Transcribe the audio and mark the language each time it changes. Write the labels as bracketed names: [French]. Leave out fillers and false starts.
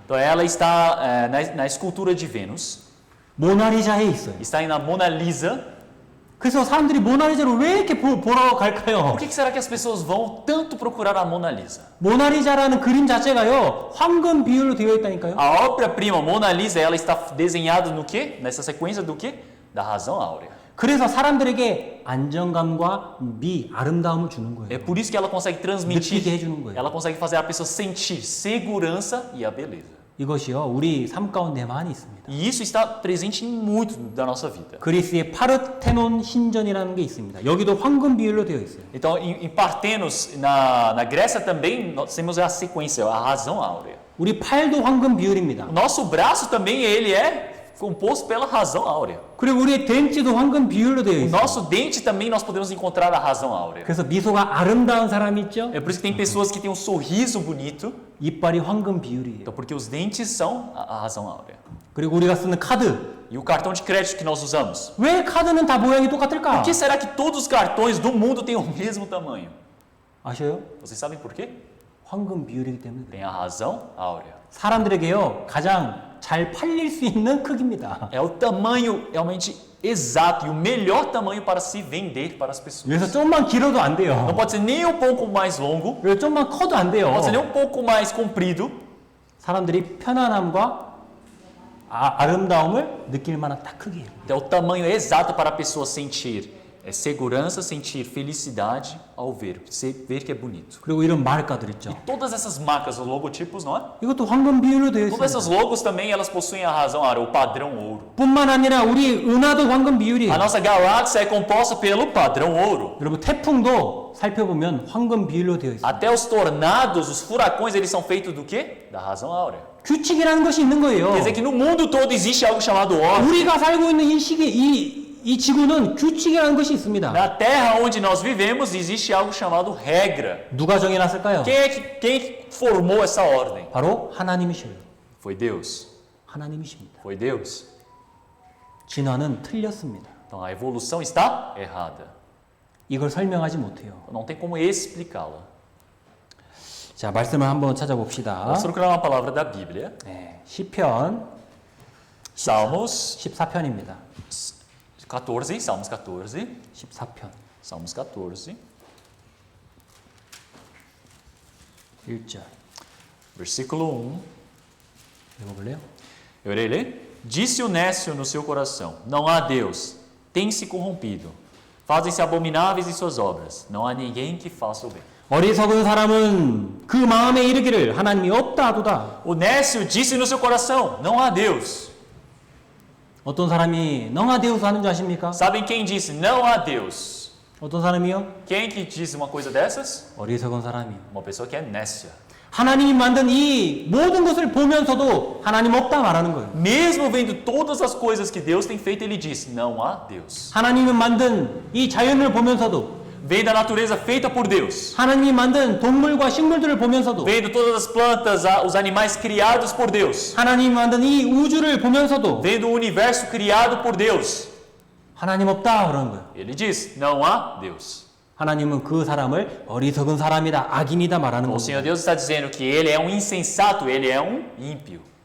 [Portuguese] Então, ela está na escultura de Vênus. [Korean] 모나리자에 있어요. [Portuguese] Está aí na Mona Lisa. [Korean] 그래서 사람들이 모나리자를 왜 이렇게 보러 갈까요? [Portuguese] Por que será que as pessoas vão tanto procurar a Mona Lisa? [Korean] 모나리자라는 그림 자체가요, 황금 비율로 되어 있다니까요. [Portuguese] A obra-prima Mona Lisa, ela está desenhada no quê? Nessa sequência do quê? Da razão áurea. [Korean] 그래서 사람들에게 안정감과 미, 아름다움을 주는 [Portuguese] É [Korean] 거예요. [Portuguese] por isso que ela consegue transmitir, [Korean] 느끼게 해주는 거예요. [Portuguese] ela consegue fazer a pessoa sentir segurança e a beleza. [Korean] 이것이요, 우리 삶 가운데 많이 있습니다. [Portuguese] E isso está presente em muito da nossa vida. [Korean] 그리스의 파르테논 신전이라는 게 있습니다. 여기도 황금 비율로 되어 있어요. [Portuguese] Então, em Partenos, na Grécia também, nós temos a sequência, a razão áurea. [Korean] 우리 팔도 황금 비율입니다. [Portuguese] O nosso braço também, ele é composto pela razão áurea. [Korean] 그리고 우리의 덴치도 황금 비율로 되어 [Portuguese] O [Korean] 있어요. [Portuguese] nosso dente também nós podemos encontrar a razão áurea. [Korean] 그래서 미소가 아름다운 사람이 있죠? [Portuguese] É por isso que tem pessoas que têm um sorriso bonito, [Korean] 이빨이 황금 비율이에요. [Portuguese] então porque os dentes são a razão áurea. [Korean] 그리고 우리가 쓰는 카드. [Portuguese] E o cartão de crédito que nós usamos? [Korean] 왜 카드는 다 모양이 똑같을까? [Portuguese] Por que será que todos os cartões do mundo têm o mesmo tamanho? [Korean] 아셔요? [Portuguese] Vocês sabem por quê? [Korean] 황금 비율이기 때문에 그래요. [Portuguese] Tem a razão áurea. [Korean] 사람들에게요, 가장 잘 팔릴 수 있는 크기입니다. [Portuguese] É o tamanho realmente exato e o melhor tamanho para se vender para as pessoas. [Korean] 그래서 좀만 길어도 안 [Portuguese] Não [Korean] 돼요. [Portuguese] pode ser nem um pouco mais longo, [Korean] 그리고 좀만 커도 안 돼요. [Portuguese] não pode ser nem um pouco mais comprido. [Korean] 사람들이 편안함과 아름다움을 느낄 만한 딱 크기예요. [Portuguese] É o tamanho exato para a pessoa sentir É segurança, sentir felicidade ao ver que é bonito. [Korean] 그리고 이런 말가들 있죠. [Portuguese] Todas essas marcas, os logotipos, não é? [Korean] 이것도 황금 비율로 되어 [Portuguese] Todas essas [Korean] 있습니다. [Portuguese] logos também, elas possuem a razão, o padrão ouro. [Korean] 뿐만 아니라 우리 은하도 황금 [Portuguese] A [Korean] 비율이에요. [Portuguese] nossa galáxia é composta pelo padrão ouro. 여러분 태풍도 살펴보면 황금 비율로 되어 있습니다. Até os tornados, os furacões, eles são feitos do quê? Da razão áurea. [Korean] 규칙이라는 것이 있는 거예요. [Portuguese] Quer dizer que no mundo todo existe algo chamado ordem. [Korean] 우리가 살고 있는 이 시계, 이 지구는 규칙이라는 것이 있습니다. [Portuguese] Na terra onde nós vivemos existe algo chamado regra. [Korean] 누가 정해놨을까요? [Portuguese] Quem formou essa ordem? [Korean] 바로 하나님이셔요. [Portuguese] Foi Deus. [Korean] 하나님이십니다. [Portuguese] Foi Deus. [Korean] 진화는 틀렸습니다. [Portuguese] Então a evolução está errada. [Korean] 이걸 설명하지 못해요. [Portuguese] Não tem como explicá-la. [Korean] 자, 말씀을 한번 찾아봅시다. [Portuguese] Vamos procurar uma palavra da Bíblia. [Korean] 네, 시편 [Portuguese] Salmos [Korean] 14편입니다. [Portuguese] 14, Salmos 14. [Korean] 14편 [Portuguese] Salmos 14, [Korean] 1절 [Portuguese] versículo 1. [Korean] 읽어볼래요? [Portuguese] Eu irei ler. Disse o nécio no seu coração: não há Deus, tem-se corrompido. Fazem-se abomináveis em suas obras. Não há ninguém que faça o bem. [Korean] 어리석은 사람은 그 마음에 이르기를 하나님이 없다 하도다. [Portuguese] O nécio disse no seu coração: não há Deus. [Korean] 어떤 사람이 너하데우스 하는 줄 아십니까? [Portuguese] Sabem quem disse não há Deus? [Korean] 어떤 사람이요? [Portuguese] Quem que diz uma coisa dessas? [Korean] 어리석은 사람이요. [Portuguese] Uma pessoa que é nécia. [Korean] 하나님이 만든 이 모든 것을 보면서도 하나님 없다 말하는 거예요. [Portuguese] Mesmo vendo todas as coisas que Deus tem feito, ele diz: não há Deus. [Korean] 하나님이 만든 이 자연을 보면서도 [Portuguese] Vendo a natureza feita por Deus. [Korean] 하나님이 만든 동물과 식물들을 보면서도 [Portuguese] Vendo todas as plantas, os animais criados por Deus. [Korean] 하나님이 만든 이 우주를 보면서도 [Portuguese] Vendo o universo criado por Deus. [Korean] 하나님 없다 그러는 거예요. [Portuguese] Ele diz: não há Deus. [Korean] 하나님은 그 사람을 어리석은 사람이다, 악인이다 말하는 [Portuguese] O [Korean] 거예요. [Portuguese] Senhor Deus está dizendo que ele é um insensato, ele é um ímpio.